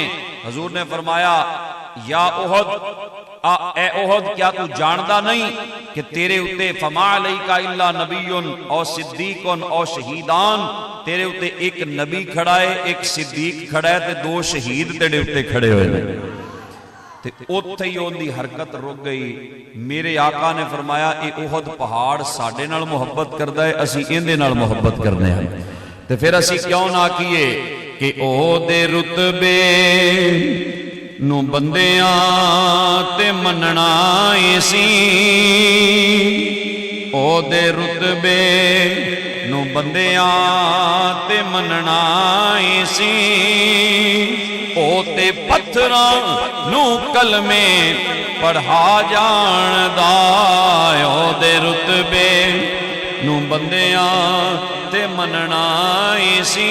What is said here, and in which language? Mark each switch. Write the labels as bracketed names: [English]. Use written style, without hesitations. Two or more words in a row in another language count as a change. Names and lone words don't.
[Punjabi] ਹਜ਼ੂਰ ਨੇ ਫ਼ਰਮਾਇਆ ਯਾ ਓਹਦ, ਏ ਓਹਦ ਕਿਆ ਤੂ ਜਾਣਦਾ ਨਹੀਂ ਕਿ ਤੇਰੇ ਉੱਤੇ [Arabic] فما عليك إلا نبي [Punjabi] ਔਰ ਸਿੱਦੀਕੁਨ ਔਰ ਸ਼ਹੀਦਾਨ, ਤੇਰੇ ਉੱਤੇ ਏਕ ਨਬੀ ਖੜਾ ਹੈ, ਏਕ ਸਿੱਦੀਕ ਖੜਾ ਹੈ, ਤੇ 2 ਸ਼ਹੀਦ ਤੇਰੇ ਉੱਤੇ ਖੜੇ ਹੁਏ ਨੇ। ਤੇ ਉੱਥੇ ਹੀ ਉਨਕੀ ਹਰਕਤ ਰੁਕ ਗਈ। ਮੇਰੇ ਆਕਾ ਨੇ ਫ਼ਰਮਾਇਆ ਯੇ ਓਹਦ ਪਹਾੜ ਸਾਡੇ ਨਾਲ ਮੁਹੱਬਤ ਕਰਦਾ ਹੈ, ਅਸੀਂ ਇਹਦੇ ਨਾਲ ਮੁਹੱਬਤ ਕਰਦੇ ਹਾਂ। ਤੇ ਫਿਰ ਅਸੀਂ ਕਿਉਂ ਨਾ ਆਖੀਏ ਕਿ ਓਹਦੇ ਰੁਤਬੇ ਨੂੰ ਬੰਦਿਆਂ ਤੇ ਮੰਨਣਾ ਈ ਸੀ, ਉਹਦੇ ਰੁਤਬੇ ਨੂੰ ਬੰਦਿਆਂ ਤੇ ਮੰਨਣਾ ਈ ਸੀ। ਉਹ ਤੇ ਪੱਥਰਾਂ ਨੂੰ ਕਲਮੇ ਪੜ੍ਹਾ ਜਾਣਦਾ, ਉਹਦੇ ਰੁਤਬੇ ਨੂੰ ਬੰਦਿਆਂ ਤੇ ਮੰਨਣਾ ਈ ਸੀ।